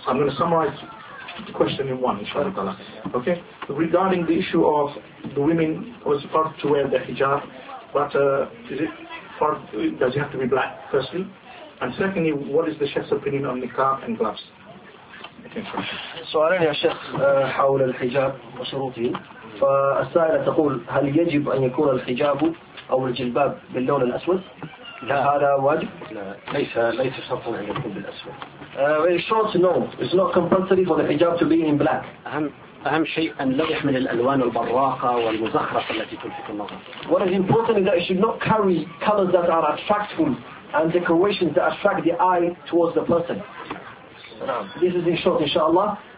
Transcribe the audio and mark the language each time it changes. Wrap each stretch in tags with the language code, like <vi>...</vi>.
<en>I'm going to summarize question in one, inshallah. Okay, regarding the issue of the women was supposed to wear the hijab, but does it have to be black, firstly? And secondly, what is the Sheikh's opinion on niqab and gloves? So I don't know, Sheikh,</en> <ar>حول الحجاب وشروطه. فالسائلة تقول هل يجب أن يكون الحجاب أو الجلباب باللون الأسود؟ لا هذا واجب؟ لا ليس شرطا أن يكون بالأسود.</ar> <en>Very short, no. It's not compulsory for the hijab to be in black.</en> <ar>أهم شيء أن لا يحمل الألوان البراقة والمزخرفة التي تلفت النظر.</ar> <en>What is important is that it should not carry colors that are attractive and decorations that attract the eye towards the person. This is in short, inshallah.</en>